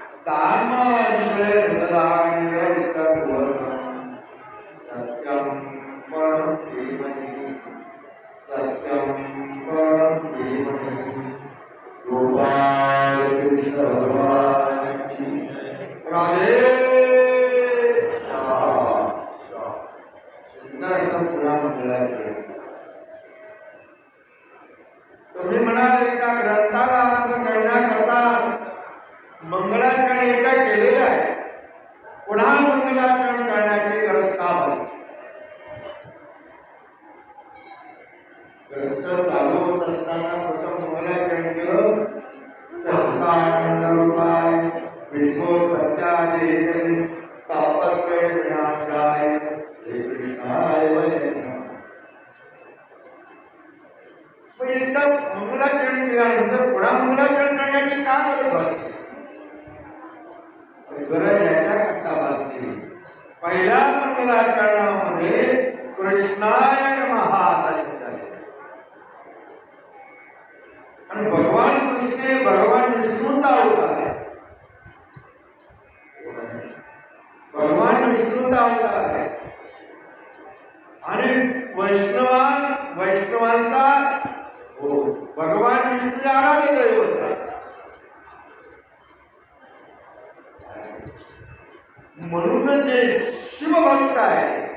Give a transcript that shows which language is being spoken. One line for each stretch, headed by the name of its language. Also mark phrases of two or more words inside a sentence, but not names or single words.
Sanskrit: तामश्रेण सदान्यस्तत्वं सत्यं परं धीमहि सत्यं परं धीमहि गोपाल कृष्ण भगवान की राधे
Marathi: सुंदर असं पुन्हा मंगळाचरण तुम्ही म्हणाल एका ग्रंथाला आरंभ करण्याकरता मंगळाचरण एकदा केलेलं आहे पुन्हा मंगळाचरण करण्याची गरज का भासते ग्रंथ चालू होत असताना प्रथम मंगळाचरण केलं
Sanskrit: सत्तानंदरूपाय विश्वोत्पत्त्यादि तापत्रय विनाशाय श्रीकृष्णाय वै नमः
Marathi: एकदम मंगलाचरण केल्यानंतर पुन्हा मंगलाचरण करण्याची का गरज भासते गरज याच्या करता भासते पहिल्या मंगलाचरणामध्ये कृष्णाय नमः असा शब्द आहे आणि भगवान कृष्ण भगवान विष्णूचा अवतार आहे भगवान विष्णूचा अवतार आहे आणि वैष्णवांचा भगवान विष्णू आराध्य दैवत आहे म्हणून जे शिवभक्त आहे